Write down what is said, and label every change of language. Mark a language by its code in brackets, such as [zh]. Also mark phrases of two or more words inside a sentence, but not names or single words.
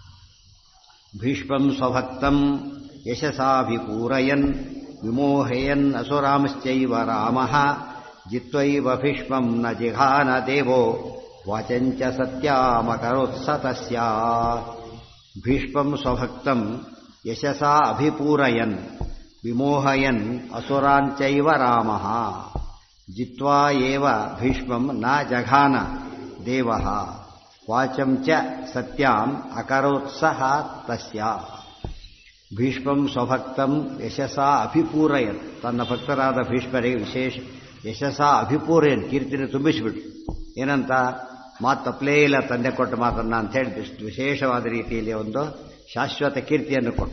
[sa] ಭೀಷ್ಮಂ ಸ್ವಭಕ್ತಂ ಯಶಸಾಭಿಪೂರಯನ್ ವಿಮೋಹಯನ್ ಅಸುರಾಂಶ್ಚೈವ ರಾಮಃ ಜಿತ್ವೈವ ಭೀಷ್ಮಂ ನ ಜಿಘಾನ ದೇವೋ ವಾಚಂಚ ಸತ್ಯಾಮಕರೋತ್ಸ ತಸ್ಯ. ಭೀಷ್ಮಂ ಸ್ವಭಕ್ತಂ ಯಶಸಾ ಅಭಿಪೂರಯನ್ ವಿಮೋಹಯನ್ ಅಸುರಾಂಚೈವ ರಾಮಃ ಜಿತ್ವಾ ಏವ ಭೀಷ್ಮಂ ನ ಜಘಾನ ದೇವಃ ವಾಚಂ ಚ ಸತ್ಯಾಂ ಅಕರೋತ್ಸಹ ತಸ್ಯ. ಭೀಷ್ಮಂ ಸ್ವಭಕ್ತಂ ಯಶಸಾ ಅಭಿಪೂರಯನ್, [kn] ತನ್ನ ಭಕ್ತರಾದ ಭೀಷ್ಮರಿಗೆ ವಿಶೇಷ [sa] ಯಶಸಾ ಅಭಿಪೂರಯನ್, [kn] ಕೀರ್ತಿನ ತುಂಬಿಸಿಬಿಟ್ಟು. ಏನಂತ ಮಾತು ತಪ್ಪಲೇ ಇಲ್ಲ ತಂದೆ ಕೊಟ್ಟ ಮಾತನ್ನ ಅಂತ ಹೇಳಿ ವಿಶೇಷವಾದ ರೀತಿಯಲ್ಲಿ ಒಂದು ಶಾಶ್ವತ ಕೀರ್ತಿಯನ್ನು ಕೊಟ್ಟು.